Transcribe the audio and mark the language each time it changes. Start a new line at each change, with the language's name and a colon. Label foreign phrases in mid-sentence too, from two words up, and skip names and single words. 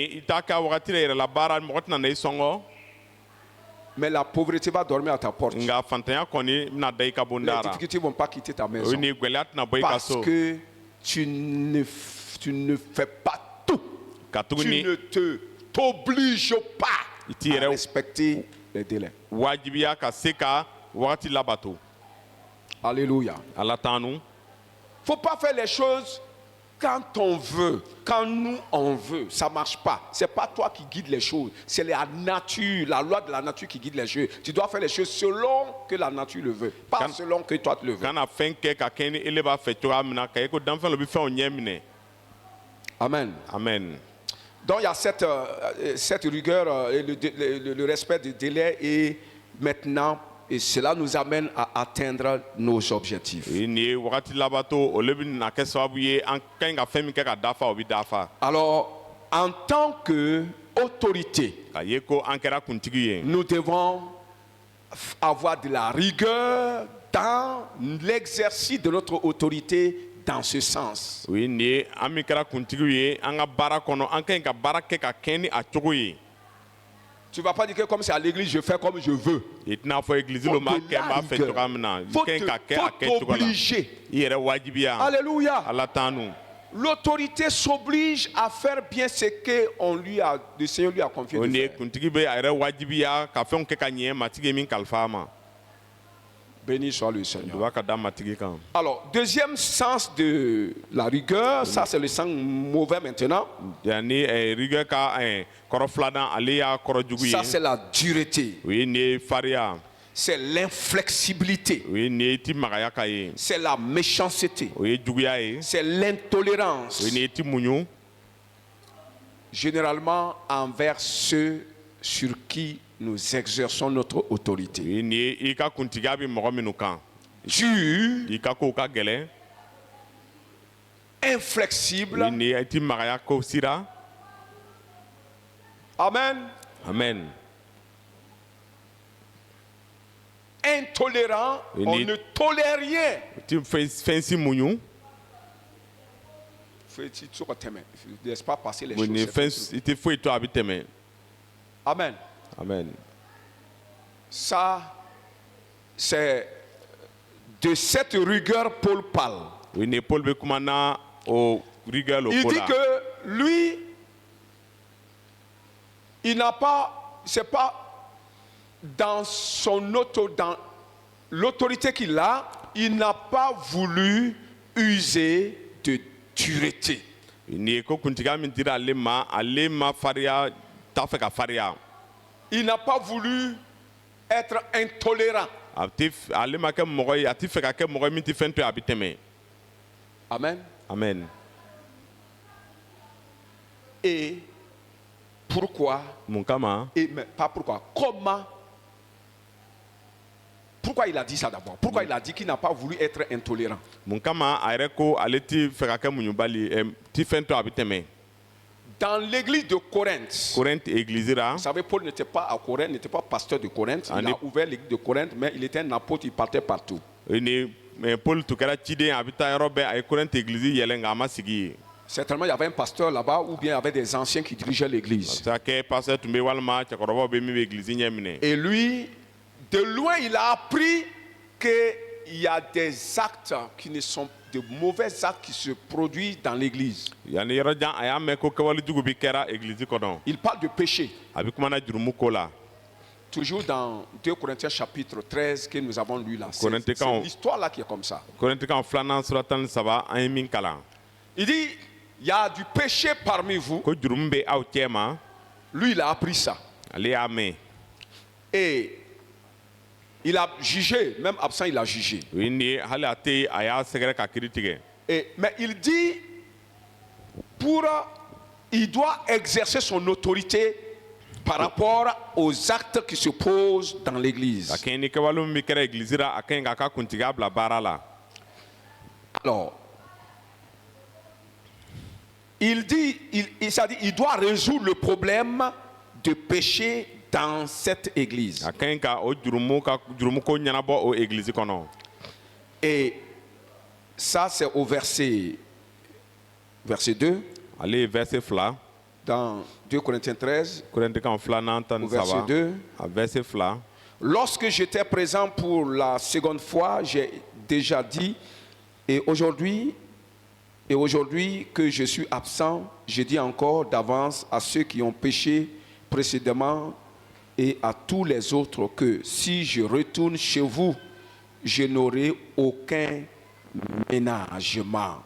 French: Mais la pauvreté va dormir à ta porte. Les difficultés ne vont pas quitter ta maison. Parce que tu ne fais pas tout. Tu ne te t'oblige pas
Bambara: Iti
French: à
Bambara: yɛrɛ
French: respecter les délais.
Bambara: wajibiya ka se ka wagati labato.
French: Alléluia.
Bambara: Ala t'an nu.
French: Faut pas faire les choses quand on veut, quand nous on veut. Ça marche pas. C'est pas toi qui guide les choses. C'est la nature, la loi de la nature qui guide les choses. Tu dois faire les choses selon que la nature le veut, pas selon que toi tu le veux.
Bambara: Kana fɛn kɛ ka kɛ ni ele b'a fɛ cogoya min na ka ye ko danfɛn dɔ bɛ fɛnw ɲɛ minɛ. Amen. Amen.
French: Donc il y a cette rigueur et le respect du délai et maintenant, et cela nous amène à atteindre nos objectifs.
Bambara: Nin ye wagati labato olu bɛ na kɛ sababu ye an ka ɲi ka fɛn min kɛ ka dafa o bɛ dafa.
French: Alors, en tant qu'autorité,
Bambara: Ka ye ko an kɛra kuntigi ye.
French: nous devons avoir de la rigueur dans l'exercice de notre autorité dans ce sens.
Bambara: O ye nin ye an min kɛra kuntigiw ye an ka baara kɔnɔ an ka ɲi ka baara kɛ ka kɛ ni a cogo ye.
French: Tu ne vas pas dire que comme c'est à l'église, je fais comme je veux.
Bambara: I tɛna fɔ egilizi lo ma kɛ n b'a fɛ cogoya min na. I
French: Faut
Bambara: ka ɲi ka kɛ a kɛ cogo la.
French: t'obliger.
Bambara: I yɛrɛ wajibiya.
French: Alléluia.
Bambara: Ala t'an nu.
French: L'autorité s'oblige à faire bien ce que le Seigneur lui a confié
Bambara: O
French: de
Bambara: nin ye
French: faire.
Bambara: kuntigi bɛ a yɛrɛ wajibiya ka fɛnw kɛ ka ɲɛ matigi ye min kalifa a ma.
French: Béni soit le Seigneur.
Bambara: Duba ka da matigi kan.
French: Alors, deuxième sens de la rigueur, ça c'est le sens mauvais maintenant.
Bambara: Yanni rigueur ka kɔrɔ filanan ale y'a kɔrɔ jugu
French: Ça
Bambara: ye.
French: c'est la dureté.
Bambara: O ye nin ye fariya.
French: C'est l'inflexibilité.
Bambara: O ye nin ye i ti magaya ka ye.
French: C'est la méchanceté.
Bambara: O ye juguya ye.
French: C'est l'intolérance.
Bambara: O ye nin ye i ti muɲu.
French: Généralement envers ceux sur qui nous exerçons notre
Bambara: O
French: autorité.
Bambara: ye nin ye i ka kuntigiya bɛ mɔgɔ minnu kan.
French: Dur,
Bambara: I ka kow ka gɛlɛn. O
French: inflexible.
Bambara: ye nin ye i ti magaya ko sira. Amen. Amen.
French: Intolérant, Oui, on ni- ne tolère rien.
Bambara: I ti fɛn si muɲu.
French: Laisse pas passer les
Bambara: O nin ye
French: choses.
Bambara: fɛn i ti foyi to a bɛ tɛmɛ. Amen. Amen.
French: Ça, c'est de cette rigueur Paul parle.
Bambara: O ye nin ye Paul bɛ kuma na o rigueur lo
French: Il
Bambara: ko
French: dit
Bambara: la.
French: que lui, il n'a pas, c'est pas dans dans l'autorité qu'il a, il n'a pas voulu user de dureté.
Bambara: Nin ye ko kuntigiya min dira ale ma fariya t'a fɛ ka fariya.
French: Il n'a pas voulu être intolérant.
Bambara: Ale ma kɛ mɔgɔ ye a ti fɛ ka kɛ mɔgɔ ye min ti fɛn to ye a bɛ tɛmɛ. Amen. Amen.
French: Et pourquoi,
Bambara: Mun kama
French: mais pas pourquoi, comment, pourquoi il a dit ça d'abord? Pourquoi il a dit qu'il n'a pas voulu être intolérant?
Bambara: mun kama a yɛrɛ ko ale ti fɛ ka kɛ muɲubali ti fɛn to a bɛ tɛmɛ.
French: Dans l'église de Corinthe,
Bambara: Corinthe église ra.
French: vous savez, Paul n'était pas à Corinthe, n'était pas pasteur de Corinthe. Il Allez. a ouvert l'église de Corinthe, mais il était un apôtre, il partait partout.
Bambara: Ni Paul tun kɛra ciden a bɛ taa yɔrɔ bɛɛ a ye Corinthe église yɛlɛ nka a ma sigi yen.
French: Certainement, il y avait un pasteur là-bas, ou bien il y avait des anciens qui dirigeaient l'église.
Bambara: Se ka kɛ pasteur tun bɛ walima cɛkɔrɔbaw bɛ min bɛ église ɲɛ minɛ.
French: Et lui, de loin, il a appris qu'il y a des actes qui ne sont de mauvais actes qui se produisent dans l'église.
Bambara: Yanni yɔrɔ jan a y'a mɛn ko kɛwale jugu bi kɛra église kɔnɔ.
French: Il parle de péché.
Bambara: A bɛ kumana jurumu ko la.
French: Toujours dans 2 Corinthiens chapitre 13 que nous avons lu là. C'est Corinthiens. l'histoire là qui est comme ça.
Bambara: Korintikaw filanan sura 13 an ye min kalan.
French: Il dit, il y a du péché parmi vous.
Bambara: Ko jurumu bɛ aw cɛ ma.
French: Lui, il a appris ça.
Bambara: Ale y'a mɛn.
French: Et il a jugé, même absent, il a jugé.
Bambara: O ye nin ye hali a tɛ yen a y'a sɛgɛrɛ ka kiiri tigɛ.
French: Mais il dit, il doit exercer son autorité par rapport aux actes qui se posent dans l'église.
Bambara: Ka kɛɲɛ ni kɛwale min bɛ kɛra église ra a ka ɲi k'a ka kuntigiya bila baara la.
French: Alors, il dit, il doit résoudre le problème de péché dans cette église.
Bambara: A ka ɲi ka o jurumu ko ɲɛnabɔ o église kɔnɔ.
French: Et ça, c'est au verset 2,
Bambara: Ale ye verset 2
French: dans 2 Corinthiens 13,
Bambara: Korintikaw filanan
French: au verset 13 2.
Bambara: a verset 2.
French: Lorsque j'étais présent pour la seconde fois, j'ai déjà dit, et aujourd'hui, Et aujourd'hui que je suis absent, je dis encore d'avance à ceux qui ont péché précédemment et à tous les autres que si je retourne chez vous, je n'aurai aucun ménagement.